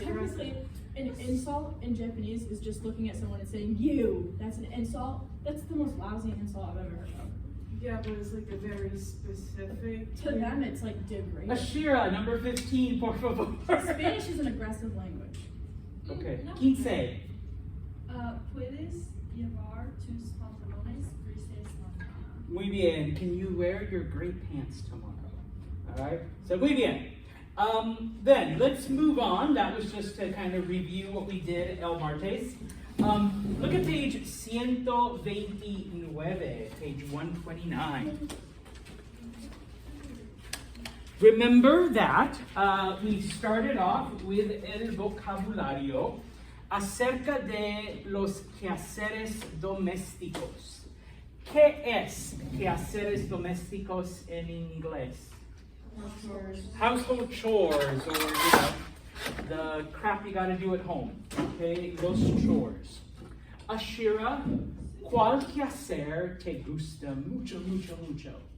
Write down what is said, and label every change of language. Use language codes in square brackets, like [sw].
[en] Technically, an insult in Japanese is just looking at someone and saying "you." That's an insult. That's the most lousy insult I've ever heard of. Yeah, but it's like a very specific. To them, it's like degrading. Ashira, number 15, [es] por favor. [en] Spanish is an aggressive language. Okay. No. 15. [es] Puedes llevar tus pantalones grises mañana. Muy bien. [en] Can you wear your gray pants tomorrow? All right. So [es] muy bien. [en] Then let's move on. That was just to kind of review what we did [es] El Martes. [en] Look at page 129, page 129. Remember that we started off with [es] el vocabulario acerca de los quehaceres domésticos. ¿Qué es quehaceres domésticos en inglés? [en] Household chores, or the crap you gotta do at home. Okay, los chores. [es] Ashira, ¿cuál quehacer te gusta mucho, mucho, mucho?